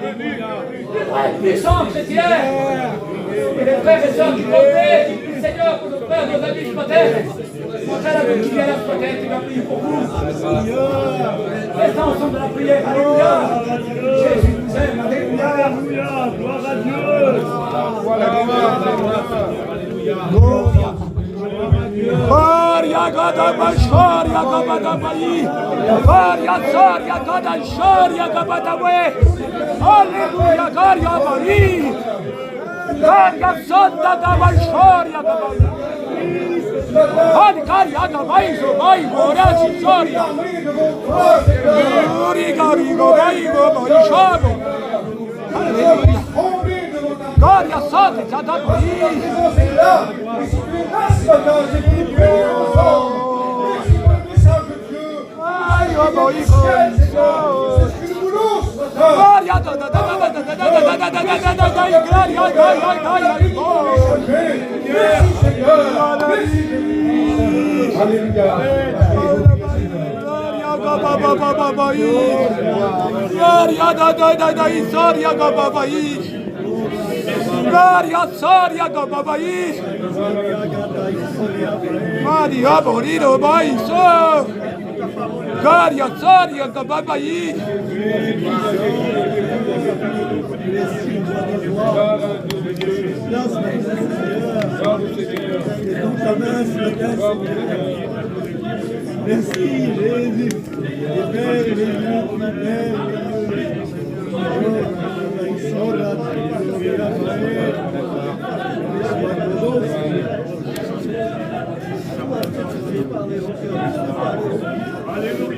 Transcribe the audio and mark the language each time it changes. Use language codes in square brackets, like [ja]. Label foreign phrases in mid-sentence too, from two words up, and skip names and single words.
[fr] Tu dois être puissant, chrétien. Et les frères et sœurs qui vont prier, le Seigneur, pour nos frères, nos amis ce matin. Montrez la vie qui vient là ce matin, qui va prier pour vous. Restons ensemble dans la prière, alléluia. Jésus nous aime, alléluia. Gloire à Dieu. Gloria gada basharia gabada bai. Gloria saria gada sharia gabada we. Alleluia gloria bai. Gloria santa gaba sharia gabada. Hadi gloria gabai so bai gloria sharia. Gloria bai bai shago. Alleluia. Gloria santa gada bai. C'est là, et si tu es là ce matin, c'est pour Dieu ensemble. Et si tu as le message de Dieu, c'est ce que nous voulons ce matin. Merci Seigneur, merci Jésus. Alléluia. Gloria Soria Gabai. Maria Borino Baiso. Gloria Soria Gabai. Merci Jésus. Alléluia.